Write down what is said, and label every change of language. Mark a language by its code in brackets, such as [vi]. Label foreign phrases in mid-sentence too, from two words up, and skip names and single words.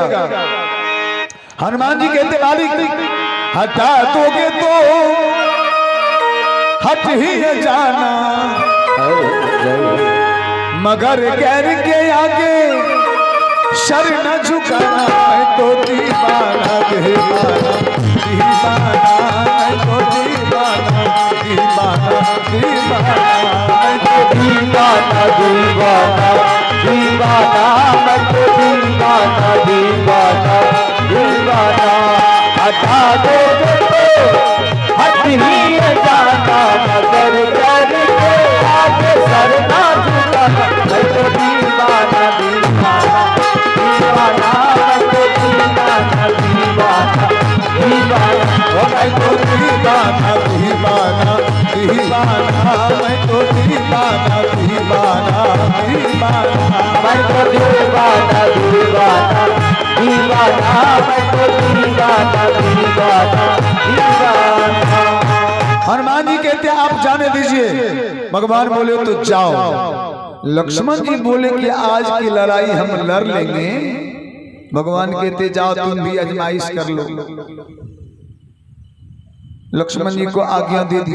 [hi] हनुमान जी कहते मालिक हटा दोगे तो हट ही जाना, मगर गैर के आगे सर न झुकाना। मैं तो दीवाना दीवाना दीवाना, मैं तो दीवाना दीवाना दीवाना, मैं तो दीवाना दीवाना दीवाना, मैं तो दीवाना दीवाना दीवाना। हटा दोगे तो हट ही जाना, मगर गैर के आगे सर न झुकाना। मैं तो दीवाना दीवाना दीवाना, मैं तो दीवाना दीवाना दीवाना, मैं तो दीवाना दीवाना दीवाना, मैं तो दीवाना दीवाना दीवाना, मैं तो दीवाना दीवाना दीवाना, मैं तो दीवाना दीवाना दीवाना। हनुमान जी कहते आप जाने दीजिए। भगवान बोले तो जाओ। लक्ष्मण जी बोले कि आज की लड़ाई हम लड़ लेंगे। भगवान कहते जाओ तुम भी आजमाइश कर लो। लक्ष्मण जी को आज्ञा दे दी।